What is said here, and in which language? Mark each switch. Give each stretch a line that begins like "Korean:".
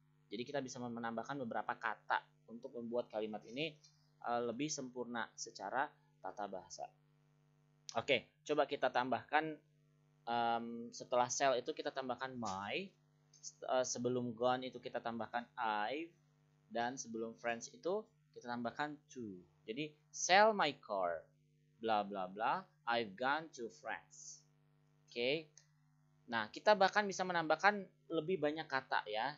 Indonesian: Jadi kita bisa menambahkan beberapa kata untuk membuat kalimat ini lebih sempurna secara tata bahasa. Oke, coba kita tambahkan setelah sell itu kita tambahkan my, sebelum gone itu kita tambahkan I've, dan sebelum friends itu kita tambahkan to. Jadi
English: sell my car, bla bla bla, I've gone to France.
Indonesian: Oke. Nah, kita bahkan bisa menambahkan lebih banyak kata ya.